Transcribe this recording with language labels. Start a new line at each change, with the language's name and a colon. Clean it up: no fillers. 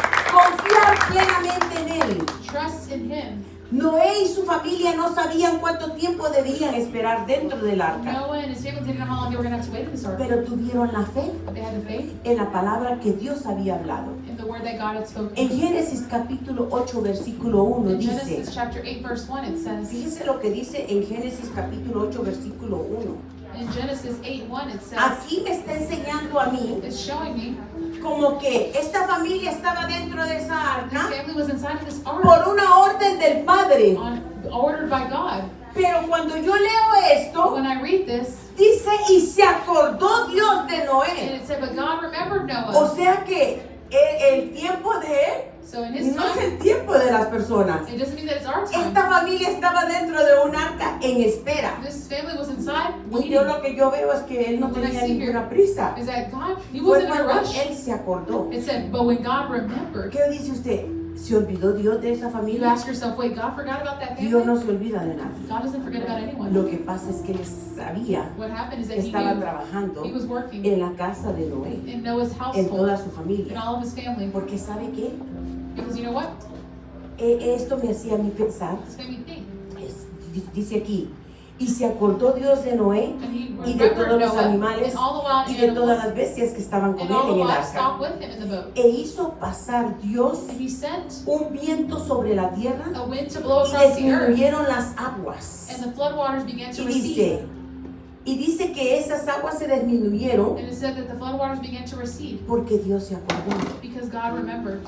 Spanish: Confiar plenamente en Él.
English: Trust in Him.
Spanish: Noé y su familia no sabían cuánto tiempo debían esperar dentro del arca,
English: Noah and his family didn't know how long they were going to have to wait in this ark,
Spanish: pero tuvieron la fe
English: but they had the faith
Spanish: en la palabra que Dios había hablado.
English: in the word that God had spoken.
Spanish: En Génesis capítulo 8 versículo 1
English: In
Spanish: dice,
English: Genesis chapter 8 verse 1 it says,
Spanish: fíjese lo que dice en Génesis capítulo 8 versículo 1.
English: in Genesis 8:1 it says,
Spanish: Aquí me está enseñando a mí
English: it's showing me
Spanish: como que esta familia estaba dentro de esa
English: this
Spanish: arca
English: family was inside of this ark
Spanish: por una orden del Padre.
English: ordered by God.
Spanish: Pero cuando yo leo
English: But
Spanish: esto,
English: when I read this,
Spanish: dice, y se acordó Dios de
English: and
Spanish: Noé.
English: it said, but God remembered
Spanish: O
English: Noah.
Spanish: sea que el tiempo de él
English: So in his
Spanish: no es
English: time,
Spanish: el tiempo de las personas.
English: it doesn't mean that it's our time.
Spanish: Esta familia estaba dentro de un arca en espera.
English: This family was inside
Spanish: Y
English: waiting.
Spanish: yo lo que yo veo es que él no
English: What I
Spanish: tenía
English: see
Spanish: ninguna prisa.
English: Is that God, He
Spanish: Fue
English: wasn't in a
Spanish: cuando
English: rush.
Spanish: él se acordó.
English: It said, but when God remembered,
Spanish: ¿Qué dice usted? ¿Se olvidó Dios de esa
English: you
Spanish: familia?
English: ask yourself, wait, God forgot about that
Spanish: Dios no
English: family?
Spanish: se olvida de nadie.
English: God doesn't forget about anyone.
Spanish: Lo que pasa es que él sabía
English: What happened is
Spanish: que
English: that He
Spanish: estaba
English: knew
Spanish: trabajando
English: He was working
Spanish: en la casa de Noé,
English: in Noah's
Spanish: en
English: household,
Spanish: toda su
English: in
Spanish: familia.
English: all of his family.
Spanish: Porque ¿sabe qué?
English: Because you know what?
Spanish: Esto me hacía a mí pensar,
English: This made me think.
Spanish: dice aquí, y se acordó Dios de Noé
English: And He
Spanish: y de todos
English: remembered
Spanish: los
English: Noah
Spanish: animales
English: and all the wild
Spanish: y de todas
English: animals
Spanish: las bestias que estaban con
English: and
Spanish: él
English: all the
Spanish: en el
English: livestock
Spanish: arca.
English: with him in the boat.
Spanish: E hizo pasar Dios
English: And He sent
Spanish: un viento sobre la tierra
English: a wind to blow
Spanish: y
English: across the earth,
Spanish: disminuyeron las aguas.
English: and the floodwaters began to
Spanish: Y
English: recede.
Spanish: dice que esas aguas se disminuyeron
English: And it said that the floodwaters began to recede
Spanish: porque Dios se acordó.
English: because God remembered.